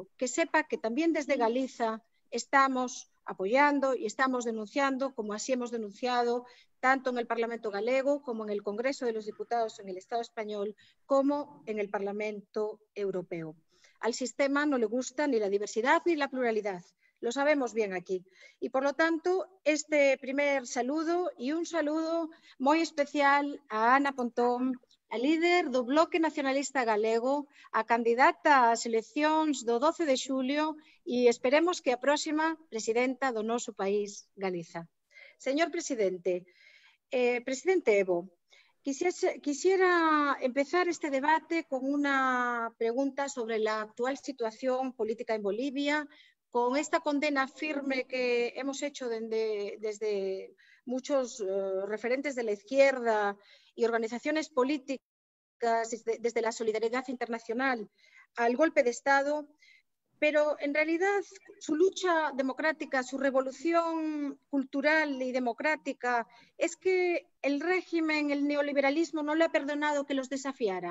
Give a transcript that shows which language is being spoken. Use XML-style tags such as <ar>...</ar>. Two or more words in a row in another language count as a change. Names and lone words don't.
<es>Que sepa que también desde Galiza estamos apoyando y estamos denunciando, como así hemos denunciado tanto en el Parlamento galego como en el Congreso de los Diputados en el Estado español, como en el Parlamento Europeo. Al sistema no le gusta ni la diversidad ni la pluralidad. Lo sabemos bien aquí. Y por lo tanto, este primer saludo y un saludo</es> <gl>moi especial a Ana Pontón, a líder do Bloque Nacionalista Galego, a candidata ás eleccións do 12 de xulio e esperemos que a próxima presidenta do noso país, Galiza.</gl> <es>Señor presidente, presidente Evo, quisiera empezar este debate con una pregunta sobre la actual situación política en Bolivia, con esta condena firme que hemos hecho desde muchos referentes de la izquierda y organizaciones políticas desde la solidaridad internacional al golpe de Estado, pero en realidad su lucha democrática, su revolución cultural y democrática, es que el régimen, el neoliberalismo no le ha perdonado que los desafiara.</es>